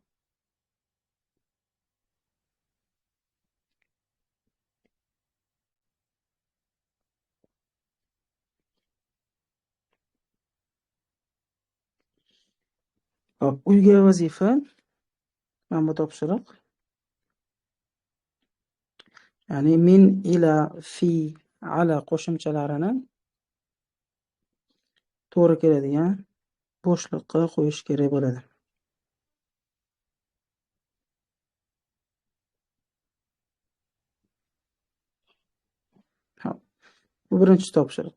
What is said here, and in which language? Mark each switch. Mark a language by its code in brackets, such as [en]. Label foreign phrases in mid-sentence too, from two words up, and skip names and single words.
[uz] Hop, uyga vazifa mana bu topshiriq. Ya'ni [ar] من، إلى، في، على [uz] qo'shimchalarini to'g'ri keladigan bo'shliqqa qo'yish kerak bo'ladi. Hop, bu birinchi topshiriq.